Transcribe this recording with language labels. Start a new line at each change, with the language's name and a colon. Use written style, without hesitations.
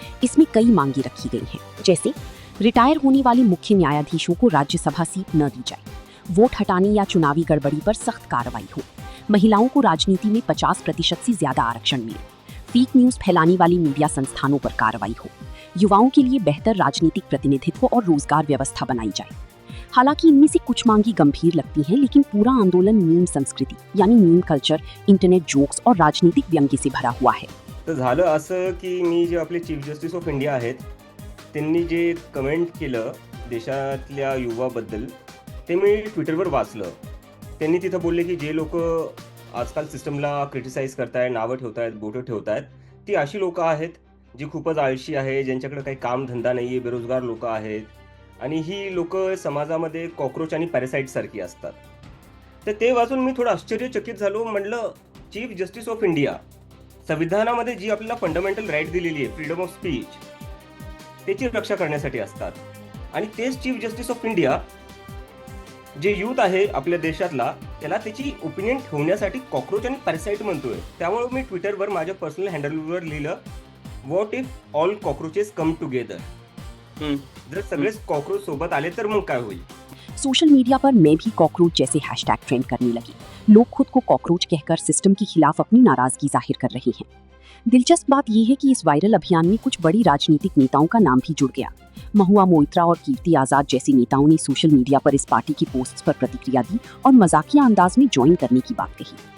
Hindi: इसमें कई मांगे रखी गई हैं, जैसे रिटायर होने वाले मुख्य न्यायाधीशों को राज्यसभा सीट न दी जाए, वोट हटाने या चुनावी गड़बड़ी पर सख्त कार्रवाई हो, महिलाओं को राजनीति में 50% से ज्यादा आरक्षण मिले, फेक न्यूज फैलाने वाली मीडिया संस्थानों पर कार्रवाई हो, युवाओं के लिए बेहतर राजनीतिक प्रतिनिधित्व और रोजगार व्यवस्था बनाई जाए। हालांकि इनमें से कुछ मांगी गंभीर लगती हैं, लेकिन पूरा आंदोलन मीम संस्कृती यानी मीम कल्चर, इंटरनेट जोक्स और राजनीतिक व्यंग्य से भरा हुआ है।
Marathi: तर झालं असं की मी जे आपले चीफ जस्टिस ऑफ इंडिया आहेत त्यांनी जे कमेंट केलं देशातल्या युवाबद्दल ते मी ट्विटरवर वाचलं. त्यांनी तिथं बोलले की जे लोक आजकाल सिस्टमला क्रिटिसाइज करतायत, नावं ठेवतायत, बोटं ठेवतायत, ती अशी लोकं आहेत जी खूपच आळशी आहे, ज्यांच्याकडे काही कामधंदा नाही आहे, बेरोजगार लोकं आहेत आणि ही लोकं समाजामध्ये कॉकरोच आणि पॅरासाईटसारखी असतात. तर ते वाचून मी थोडं आश्चर्यचकित झालो. म्हटलं चीफ जस्टिस ऑफ इंडिया, संविधानामध्ये जी आपल्याला फंडामेंटल राईट दिलेली आहे, फ्रीडम ऑफ स्पीच, त्याची रक्षा करण्यासाठी असतात. आणि तेच चीफ जस्टिस ऑफ इंडिया जे यूथ आहे आपल्या देशातला, त्याला त्याची ओपिनियन ठेवण्यासाठी कॉकरोच आणि पॅरासाईट म्हणतोय. त्यामुळे मी ट्विटरवर माझ्या पर्सनल हँडलवर लिहिलं,
English: What if all cockroaches come together.
Marathi: जर सगळेच कॉकरोच सोबत आले तर मग काय होईल.
Hindi: सोशल मीडिया पर मैं भी कॉकरोच जैसे हैशटैग ट्रेंड करने लगे। लोग खुद को कॉकरोच कहकर सिस्टम के खिलाफ अपनी नाराजगी जाहिर कर रहे हैं। दिलचस्प बात यह है कि इस वायरल अभियान में कुछ बड़ी राजनीतिक नेताओं का नाम भी जुड़ गया। महुआ मोइत्रा और कीर्ति आजाद जैसे नेताओं ने सोशल मीडिया पर इस पार्टी की पोस्ट्स पर प्रतिक्रिया दी और मजाकिया अंदाज में ज्वाइन करने की बात कही।